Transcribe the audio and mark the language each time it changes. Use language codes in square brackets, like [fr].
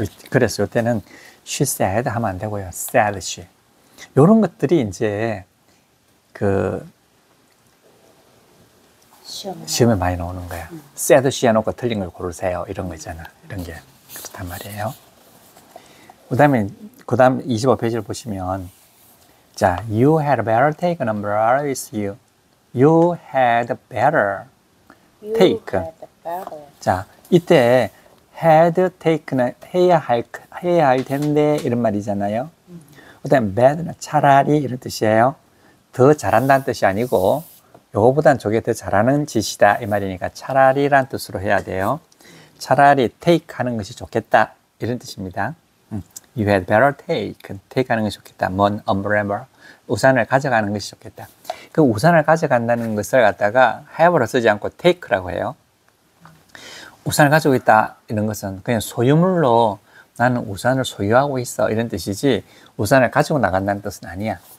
[ko] 그래서 이때는 [en] she said [ko] 하면 안 되고요. [en] said she. [ko] 이런 것들이 이제 그 시험에 많이 나오는 거야. [en] said she [ko] 해놓고 틀린 걸 고르세요. 이런 거 있잖아. 이런 게 그렇단 말이에요. 그 다음 25페이지를 보시면 자, [en] you had better take an umbrella with you. You had better take. [ko] 자, 이때 [en] had take [ko] 는 해야 할 텐데 이런 말이잖아요. 그 다음에 bad는 차라리 이런 뜻이에요. 더 잘한다는 뜻이 아니고 요거보단 저게 더 잘하는 짓이다 이 말이니까 차라리란 뜻으로 해야 돼요. 차라리 take 하는 것이 좋겠다 이런 뜻입니다. [en] You had better take [ko] 하는 것이 좋겠다. 뭔 umbrella 우산을 가져가는 것이 좋겠다. 그 우산을 가져간다는 것을 갖다가 have로 쓰지 않고 take라고 해요. 우산을 가지고 있다 이런 것은 그냥 소유물로 나는 우산을 소유하고 있어 이런 뜻이지 우산을 가지고 나간다는 뜻은 아니야.